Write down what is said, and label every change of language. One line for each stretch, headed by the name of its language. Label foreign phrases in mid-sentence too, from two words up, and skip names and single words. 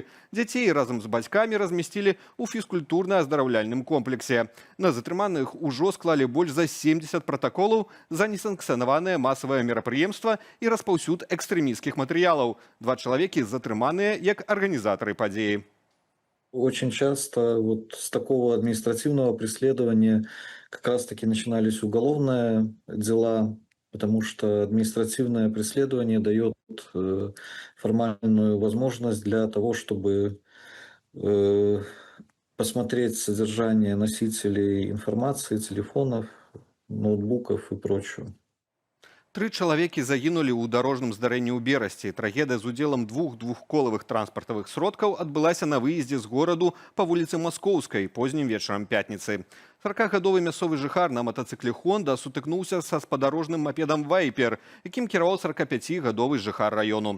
Belarusian: Дзяцей разам з бацькамі размясцілі ў фізкультурна-аздараўляльным комплексе. На затрыманых ужо склалі больш за 70 пратаколаў за несанкцыянаванае масавае мерапрыемства і распаўсюд экстрэмісцкіх матэрыялаў. 2 чалавекі затрыманыя як арганізатары падзеі.
Russian: Очень часто вот с такого административного преследования как раз-таки начинались уголовные дела, потому что административное преследование дает формальную возможность для того, чтобы посмотреть содержание носителей информации, телефонов, ноутбуков и прочего.
Belarusian: 3 чалавекі загінулі ў дарожным здарэнні ў Берасці. Трагедыя з удзелам 2 двухколавых транспартавых сродкаў адбылася на выездзе з гораду па вуліцы Маскоўскай познім вечарам пятніцы. 40-гадовы мясцовы жыхар на матацыкле «Хонда» сутыкнуўся са спадарожным мапедам «Вайпер», якім кіраваў 45-гадовы жыхар раёну.